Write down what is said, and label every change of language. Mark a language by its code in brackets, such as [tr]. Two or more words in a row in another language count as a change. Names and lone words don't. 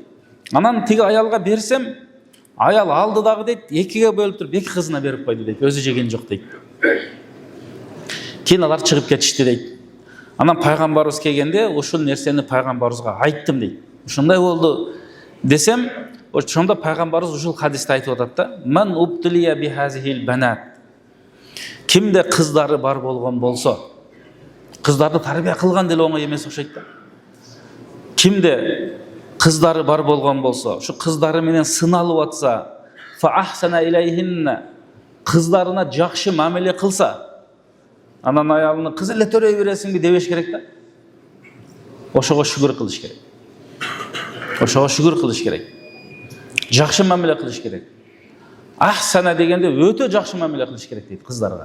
[ky] Анан тиги аялга берсем, аял алды дагы дейт, экиге бөлүп туруп эки кызына берип койду дейт. Өзү жеген жок дейт. Кийин алар чыгып кетишти дейт. Анан пайгамбарыбыз келгенде ушул нерсени пайгамбарыбызга айттым дейт. Ушундай болду десем, ошондо пайгамбарыбыз ушул хадисте айтып атат да: [ar] "من ابتلي بهذه البنات." [ky] Кимде кыздары бар болгон болсо, кыздарды тарбия кылган деле оңой эмес окшойт да. Кимде кыздары бар болгон болсо, ушу кыздары менен сыналып атса, [ar] فأحسن إليهن, [ky] кыздарына жакшы мамиле кылса, анан аялына кыз эле төрөй бересиңби дебеш керек да. Ошого шүгүр кылыш керек. Ошого шүгүр кылыш керек. Жакшы мамиле кылыш керек. Ахсана дегенде өтө жакшы мамиле кылыш керек дейт кыздарга.